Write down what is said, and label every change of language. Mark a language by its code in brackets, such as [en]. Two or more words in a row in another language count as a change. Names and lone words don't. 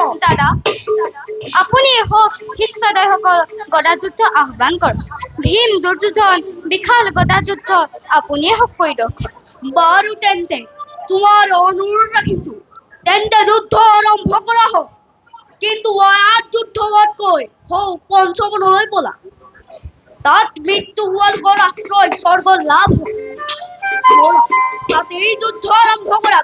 [as] দাদা আপুনি শিষ্যদয়সকল গদা যুদ্ধ আহ্বান কৰক ভীম দুৰ্যোধন বিশাল গদা যুদ্ধ আপুনিয়ে হওক পৰিদৰ্শক বাৰু তেন্তে তোমাৰ অনুৰোধ ৰাখিছো তেন্তে যুদ্ধ আৰম্ভ কৰা হওক কিন্তু ইয়াত যুদ্ধ হোৱাতকৈ হও পঞ্চবনলৈ বলা তাত মৃত্যু হোৱালোকৰ আশ্ৰয় স্বৰ্গ লাভ হ'ব তাত এই যুদ্ধ আৰম্ভ কৰা